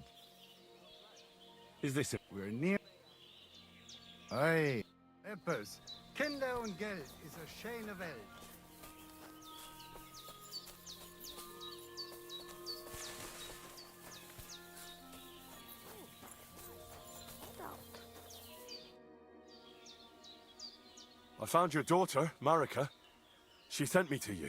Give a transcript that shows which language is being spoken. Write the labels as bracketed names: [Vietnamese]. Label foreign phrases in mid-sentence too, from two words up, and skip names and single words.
[English] Is this it? We're near. Aye. Eppers. [German] Kinder und Geld is a schöne Welt. [English] I found your daughter, Marika. She sent me to you.